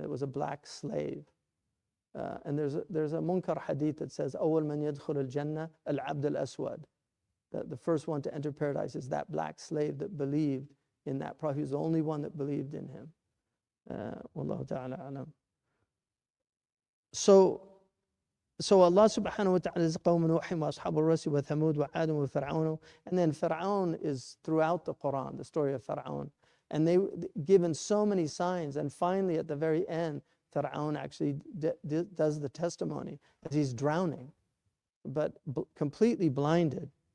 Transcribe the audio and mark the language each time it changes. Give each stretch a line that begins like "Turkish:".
English: It was a black slave. And there's a munkar hadith that says,
Arabic: أول من يدخل الجنة العبد الأسود.
English: The first one to enter paradise is that black slave that believed in that prophet. He was the only one that believed in him. Wallahu ta'ala alam. So Allah subhanahu wa ta'ala is
Arabic: قوم نوح وأصحاب الرس وثمود وعاد وفرعون.
English: And then Fir'aun is throughout the Qur'an, the story of Fir'aun. And they given so many signs, and finally at the very end, Fir'aun actually does the testimony as he's drowning, but completely blinded.